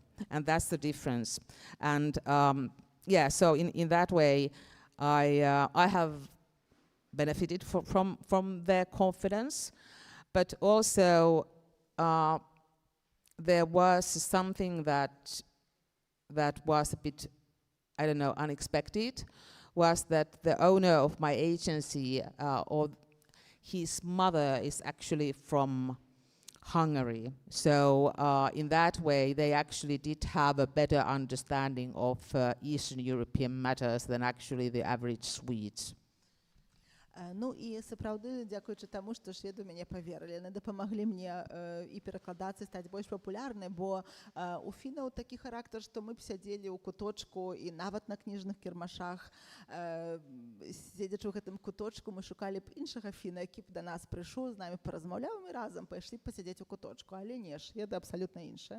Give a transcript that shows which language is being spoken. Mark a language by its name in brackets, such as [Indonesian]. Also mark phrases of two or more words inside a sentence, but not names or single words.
[English] And that's the difference. And yeah, so in that way, I have benefited from their confidence, but also there was something that was a bit, I don't know, unexpected, was that the owner of my agency, or his mother is actually from Hungary. So in that way, they actually did have a better understanding of Eastern European matters than actually the average Swedes. [Belarusian] Ну і сапраўды, дзякуючы таму, што шведы ў мяне паверылі, яны дапамаглі мне і перакладацца, і стаць больш папулярнай, бо у фінаў такі характар, што мы б сядзелі ў куточку і нават на кніжных кірмашах, седзячы ў гэтым куточку, мы шукалі б іншага фіна, які б да нас прыйшоў, з намі паразмаўляў, і разам пайшлі б пасядзець у куточку, але не, шведы абсалютна іншыя.